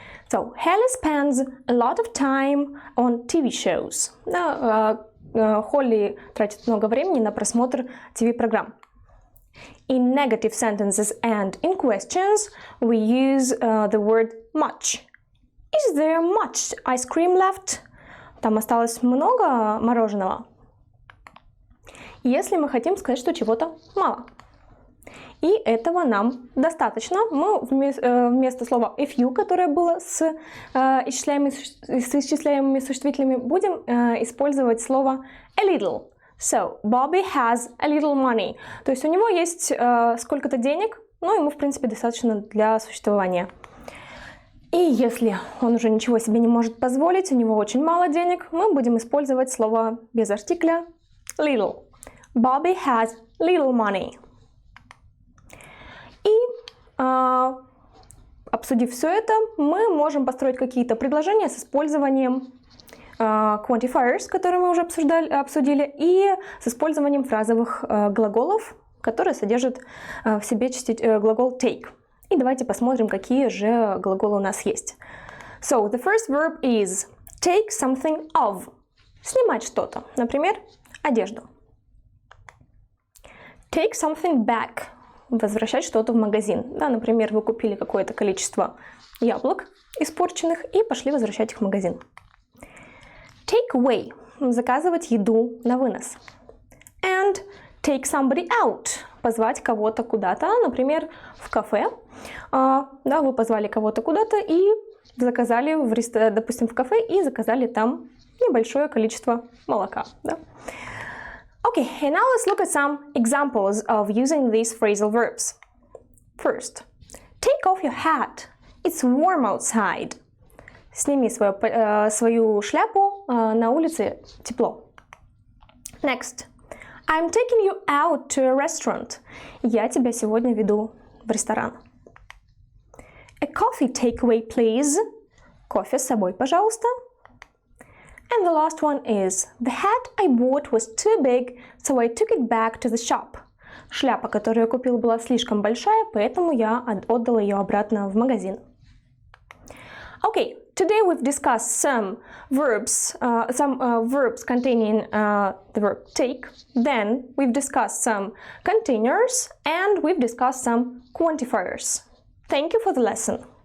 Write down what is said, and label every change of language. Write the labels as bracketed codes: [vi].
[en] So, Haley spends a lot of time on TV shows. [ru] Холли тратит много времени на просмотр ТВ-программ. [en] In negative sentences and in questions, we use the word much. Is there much ice cream left? [ru] Там осталось много мороженого. Если мы хотим сказать, что чего-то мало. И этого нам достаточно. Мы вместо слова if you, которое было с исчисляемыми существительными, будем использовать слово a little. [en] So, Bobby has a little money. [ru] То есть у него есть сколько-то денег, но ему, в принципе, достаточно для существования. И если он уже ничего себе не может позволить, у него очень мало денег, мы будем использовать слово без артикля little. [en] Bobby has little money. [ru] И обсудив все это, мы можем построить какие-то предложения с использованием Quantifiers, которые мы уже обсудили, и с использованием фразовых глаголов, которые содержат в себе глагол take. И давайте посмотрим, какие же глаголы у нас есть. [en] So, the first verb is take something of. [ru] Снимать что-то, например, одежду. [en] Take something back. [ru] Возвращать что-то в магазин. Да, например, вы купили какое-то количество яблок испорченных и пошли возвращать их в магазин. [en] Take away. [ru] Заказывать еду на вынос. [en] And take somebody out. [ru] Позвать кого-то куда-то, например, в кафе. Да, вы позвали кого-то куда-то и заказали, допустим, в кафе и заказали там небольшое количество молока. Да? [en] Okay, and now let's look at some examples of using these phrasal verbs. First, take off your hat. It's warm outside. [ru] Сними свою шляпу, на улице тепло. [en] Next, I'm taking you out to a restaurant. [ru] Я тебя сегодня веду в ресторан. [en] A coffee takeaway, please. [ru] Кофе с собой, пожалуйста. [en] And the last one is, the hat I bought was too big, so I took it back to the shop. [ru] Шляпа, которую я купил, была слишком большая, поэтому я отдал ее обратно в магазин. [en] Okay, today we've discussed some verbs containing the verb take. Then we've discussed some containers and we've discussed some quantifiers. Thank you for the lesson.